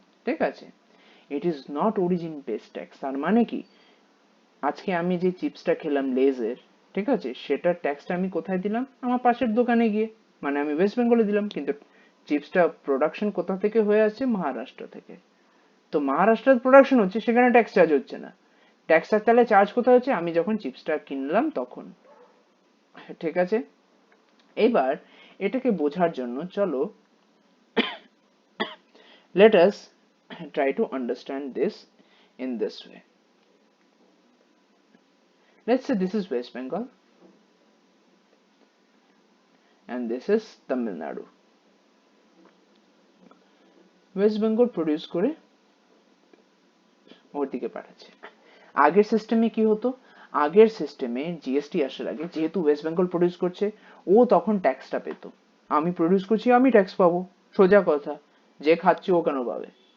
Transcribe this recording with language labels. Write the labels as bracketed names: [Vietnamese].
[Bangla] ঠিক আছে, [English] It is not origin based tax. [Bangla] তার মানে কি, আজকে আমি যে চিপসটা খেলাম লেজের, ঠিক আছে, সেটার ট্যাক্সটা আমি কোথায় দিলাম, আমার পাশের দোকানে গিয়ে, মানে আমি ওয়েস্ট বেঙ্গলে দিলাম, কিন্তু চিপসটা প্রোডাকশন কোথা থেকে হয়ে আসছে, মহারাষ্ট্র থেকে। তো মহারাষ্ট্রের প্রোডাকশন হচ্ছে, সেখানে ট্যাক্স চার্জ হচ্ছে না। ট্যাক্সটা তাহলে চার্জ কোথায় হচ্ছে, আমি যখন চিপসটা কিনলাম তখন। ঠিক আছে, এবার এটাকে বোঝার জন্য চলো [English] let us try to understand this in this way. Let's say this is West Bengal and this is Tamil Nadu. [Bangla] West Bengal produce করে ওর দিকে পাঠাচ্ছে। আগের সিস্টেমে কি হতো, আগের সিস্টেমে জিএসটি আসার আগে যেহেতু ওয়েস্ট বেঙ্গল প্রডিউস করছে, ও তখন ট্যাক্সটা পেত। আমি প্রডিউস করছি, আমি ট্যাক্স পাবো, সোজা কথা, যে খাচ্ছে ও কেন পাবে।